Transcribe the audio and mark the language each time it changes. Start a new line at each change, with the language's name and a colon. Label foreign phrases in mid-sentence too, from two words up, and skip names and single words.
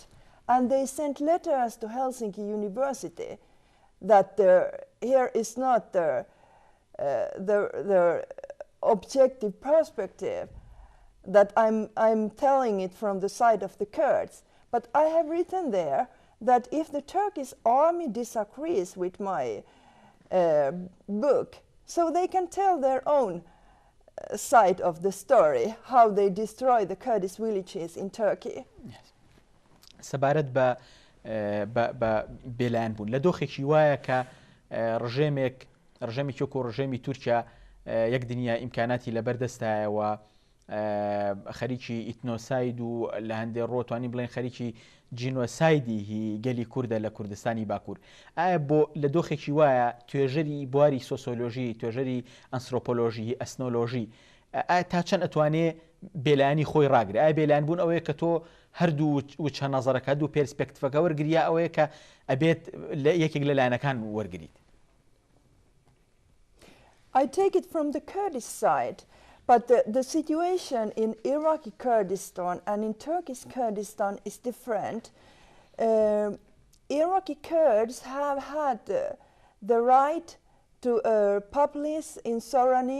English: And they sent letters to Helsinki University that here is not the objective perspective, that I'm telling it from the side of the Kurds. But I have written there that if the Turkish army disagrees with my book, so they can tell their own side of the story, how they destroy the Kurdish villages in Turkey. Yes.
Central Kurdish: سەبارەت بە بێلایەنبوون لە دۆخێکی وایە کە ڕژێمی وەکو ڕژێمی تورکیا یەک دنیا ئیمکاناتی لەبەردەستایەوە خەریکی ئیتنۆساید و لە هەندێک ڕۆتوانی بڵێن خەریکی جینۆسایدی هی گەلی کووردە لە کوردستانی باکوور ئایا بۆ لە دۆخێکی وایە توێژەری بواری سۆسیۆلۆژی توێژەری ئەنثروپۆلۆژی ئەسنۆلۆژی تا چەند ئەتوانێ بێلایانی خۆی ڕاگرێت ئایا بێلایان بوون ئەوەیە کە تۆ هەردوو وچە نەزەرەکە دوو پێرسپێکتیفەکە وەرگریا ئەوەیە کە ئەبێت یەکێک لە لایەنەکان وەرگریت.
English: I take it from the Kurdish side, but the situation in Iraqi Kurdistan and in Turkish Kurdistan is different. Iraqi Kurds have had the right to publish in Sorani.